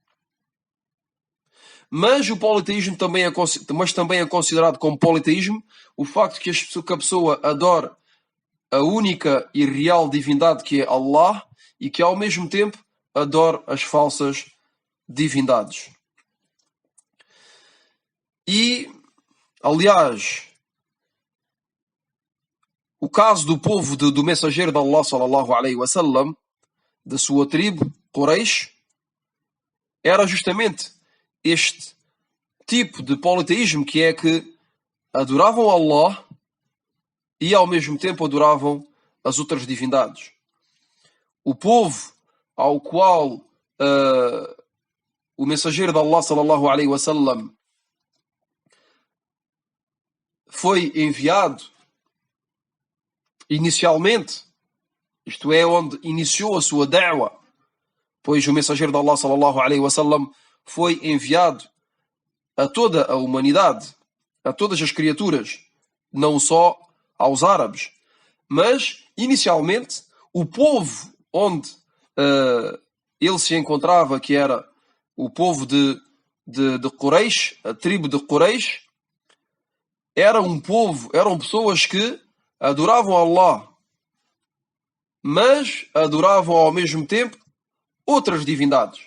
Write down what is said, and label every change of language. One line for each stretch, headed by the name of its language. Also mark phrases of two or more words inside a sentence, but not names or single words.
Portuguese: Mas o politeísmo também é considerado como politeísmo o facto que a pessoa adora a única e real divindade que é Allah e que ao mesmo tempo adora as falsas divindades. E, aliás, o caso do povo do mensageiro de Allah
Arabic: صلى الله عليه وسلم,
Portuguese: da sua tribo, Quraysh, era justamente este tipo de politeísmo, que é que adoravam Allah e ao mesmo tempo adoravam as outras divindades. O povo ao qual o mensageiro de Allah
Arabic: صلى الله عليه وسلم
Portuguese: foi enviado inicialmente, isto é, onde iniciou a sua da'wa, pois o mensageiro de Allah
Arabic: صلى الله عليه وسلم
Portuguese: foi enviado a toda a humanidade, a todas as criaturas, não só aos árabes, mas inicialmente o povo onde ele se encontrava, que era o povo de Quraysh, a tribo de Quraysh, eram pessoas que adoravam Allah, mas adoravam ao mesmo tempo outras divindades.